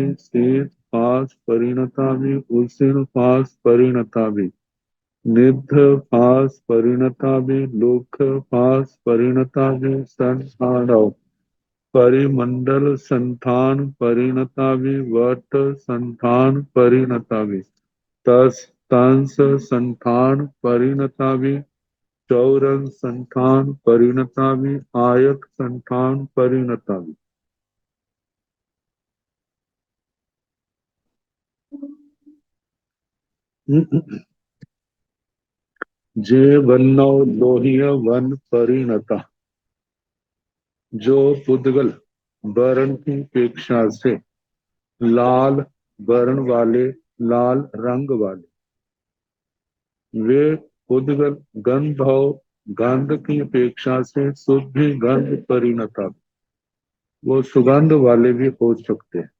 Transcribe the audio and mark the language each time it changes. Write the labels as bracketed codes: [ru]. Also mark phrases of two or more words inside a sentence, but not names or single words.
[pra] शीत फास परिणता भी, उष्ण फास परिणता भी, निध फास परिणता भी, लोक फास परिणता भी, संस्थानव परिमंडल संथान परिणता भी, वट संथान परिणता भी, तस तंस संथान परिणता भी, चौरन संथान परिणता भी, आयत संथान परिणता भी। जे वन्नौ लोहिय वन परिणता, [hi] जो पुद्गल वर्ण की अपेक्षा से लाल वर्ण वाले, लाल रंग वाले, वे पुद्गल गंधौ गंध की अपेक्षा से [pra] शुद्धि गंध परिणता, [hi] वो सुगंध वाले भी हो सकते हैं।